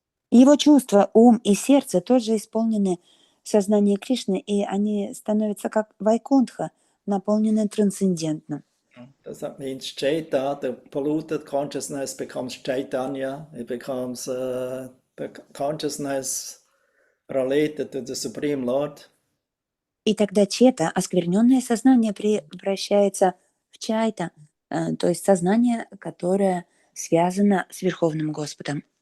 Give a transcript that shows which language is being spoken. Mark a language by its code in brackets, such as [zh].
[ru] Его чувства, ум и сердце тоже исполнены сознанием Кришны, и они становятся как Вайкунтха, наполнены трансцендентным. [en] That means Chaita, the polluted consciousness, becomes Chaitanya. It becomes the consciousness related to the Supreme Lord. [ru] И тогда чета, оскверненное сознание, превращается в чайта, то есть сознание, которое связано с Верховным Господом.